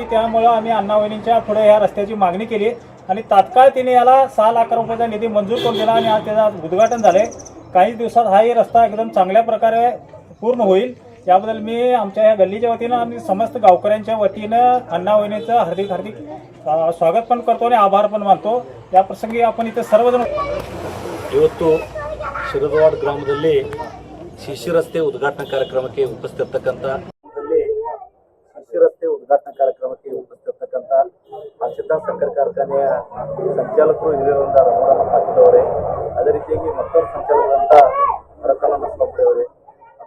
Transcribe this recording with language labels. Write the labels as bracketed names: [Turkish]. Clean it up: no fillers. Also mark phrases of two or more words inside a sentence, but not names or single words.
[Marathi] त्यामुळं आम्ही अण्णा वहिनींच्या पुढे ह्या रस्त्याची मागणी केली आणि तात्काळ तिने याला 6 लाख रुपयाचा निधी मंजूर करून दिला आणि आज त्याचं उद्घाटन झाले. काही दिवसात हाही रस्ता एकदम चांगल्या प्रकारे पूर्ण होईल. याबद्दल मी आमच्या या गल्लीच्या वतीनं आणि समस्त गावकऱ्यांच्या वतीनं अण्णा वहिनीचं हार्दिक स्वागत पण करतो आणि आभार पण मानतो. या प्रसंगी आपण इथे सर्वजण [Kannada] ಇವತ್ತು ಶಿರದವಾಡ ಗ್ರಾಮದಲ್ಲಿ CC ರಸ್ತೆ ಉದ್ಘಾಟನಾ ಕಾರ್ಯಕ್ರಮಕ್ಕೆ ಉಪಸ್ಥಿತರ್ತಕ್ಕಂಥ ಹರ್ಷಿತಾ ಸಕ್ಕರೆ ಕಾರ್ಖಾನೆಯ ಸಂಚಾಲಕರು ಹಿರಿಯರಾದ ರಾಮಗೌಡ ಪಾಟೀಲ್ ಅವರೇ, ಅದೇ ರೀತಿಯಾಗಿ ಮತ್ತೊಂದು ಸಂಚಾಲಕರಾದಂಥ ಭರತನ ನಸ್ಲಪುರಿ ಅವರೇ, ಅದು